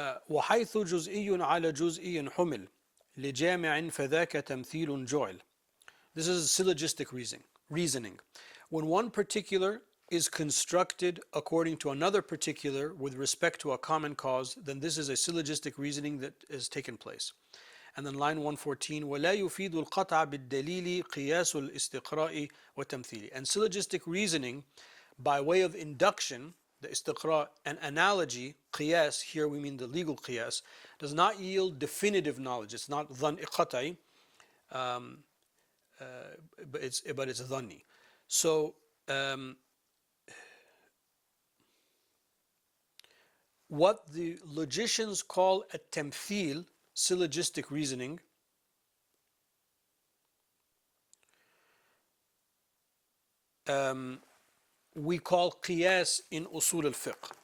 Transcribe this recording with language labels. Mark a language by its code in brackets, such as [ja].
[ar] وحيث جزئي على جزئي حمل لجامع فذاك تمثيل جعل. [en] This is syllogistic reasoning. When one particular is constructed according to another particular with respect to a common cause, then this is a syllogistic reasoning that has taken place. And then line 114, [ar] ولا يفيد القطع بالدليل قياس الاستقراء وتمثيل. [en] And syllogistic reasoning by way of induction, the istiqra, and analogy, qiyas, here we mean the legal qiyas, does not yield definitive knowledge. It's not dhanni qat'i, but it's dhanni. So what the logicians call a tamthil, syllogistic reasoning, we call qiyas in usul al-fiqh.